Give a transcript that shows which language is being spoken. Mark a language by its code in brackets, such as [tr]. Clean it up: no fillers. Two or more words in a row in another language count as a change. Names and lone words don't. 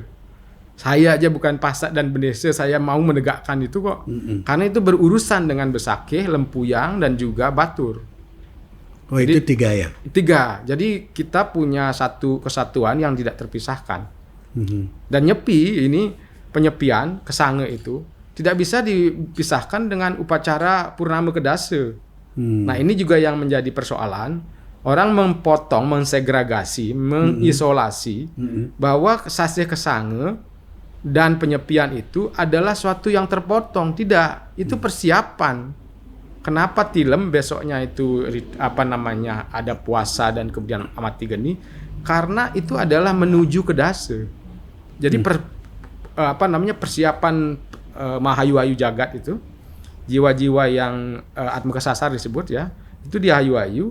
[id] Saya aja bukan Pasak dan Bendesa, saya mau menegakkan itu kok. Karena itu berurusan dengan Besakeh, Lempuyang dan juga Batur. Oh, jadi, itu 3 ya? 3. Jadi kita punya satu kesatuan yang tidak terpisahkan. Dan Nyepi ini, penyepian ke Sange itu tidak bisa dipisahkan dengan upacara Purnama Kedasa. Nah, ini juga yang menjadi persoalan. Orang mempotong, mensegregasi, mengisolasi bahwa sasih ke Sange dan penyepian itu adalah suatu yang terpotong. Tidak, itu persiapan. Kenapa tilem besoknya itu ada puasa dan kemudian amati geni? Karena itu adalah menuju ke dasa. Jadi persiapan Mahayu-ayu jagat itu, jiwa-jiwa yang Atma Kesasar disebut ya, itu di Ayu-ayu.